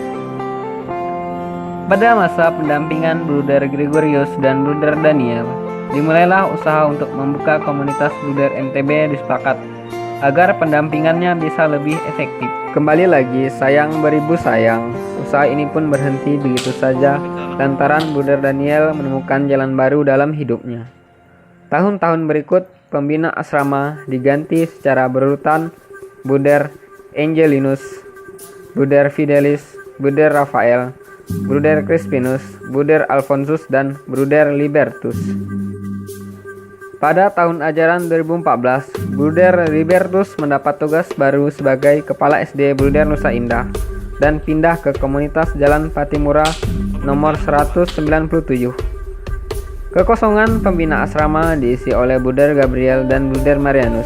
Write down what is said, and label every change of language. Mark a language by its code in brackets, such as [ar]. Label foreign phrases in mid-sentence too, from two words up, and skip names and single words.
[id] Pada masa pendampingan Bruder Gregorius dan Bruder Daniel, dimulailah usaha untuk membuka komunitas Bruder MTB di Sepakat agar pendampingannya bisa lebih efektif. Kembali lagi, sayang beribu sayang, usaha ini pun berhenti begitu saja lantaran Bruder Daniel menemukan jalan baru dalam hidupnya. Tahun-tahun berikut, pembina asrama diganti secara berurutan Bruder Angelinus, Bruder Fidelis, Bruder Rafael, Bruder Crispinus, Bruder Alfonsus, dan Bruder Libertus. Pada tahun ajaran 2014, Bruder Libertus mendapat tugas baru sebagai Kepala SD Bruder Nusa Indah dan pindah ke komunitas Jalan Patimura nomor 197. Kekosongan pembina asrama diisi oleh Bruder Gabriel dan Bruder Marianus.